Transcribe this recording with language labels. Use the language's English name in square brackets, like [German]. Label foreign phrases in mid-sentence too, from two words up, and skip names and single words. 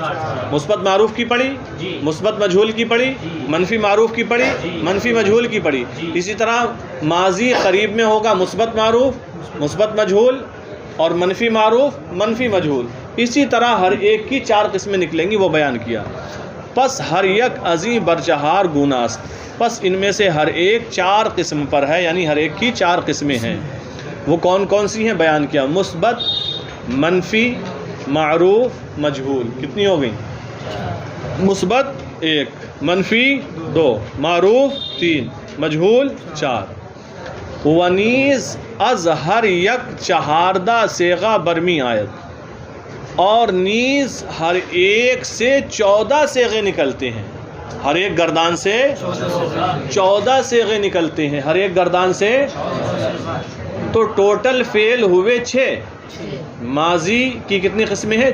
[Urdu] مثبت معروف کی پڑھی، مثبت مجہول کی پڑھی، منفی معروف کی پڑھی، منفی مجہول کی پڑھی۔ اسی طرح ماضی قریب میں ہوگا مثبت معروف، مثبت مجہول اور منفی معروف، منفی مجہول۔ اسی طرح ہر ایک کی چار قسمیں نکلیں گی، وہ بیان کیا۔ [Persian] پس ہر یک ازیں برچہار گوناست، [Urdu] پس ان میں سے ہر ایک چار قسم پر ہے، یعنی ہر ایک کی چار قسمیں ہیں۔ وہ کون کون سی ہیں بیان کیا؟ مثبت، منفی، معروف، مجہول۔ کتنی ہو گئی؟ مثبت 1، منفی 2، معروف 3، مجہول 4۔ [Persian] ونیز از ہر یک چہاردہ صیغہ برمی آیت، [Urdu] اور نیز ہر ایک سے 14 صیغے نکلتے ہیں۔ ہر ایک گردان سے 14 صیغے نکلتے ہیں، ہر ایک گردان سے۔ تو ٹوٹل فعل ہوئے 6۔ ماضی کی کتنی قسمیں ہیں؟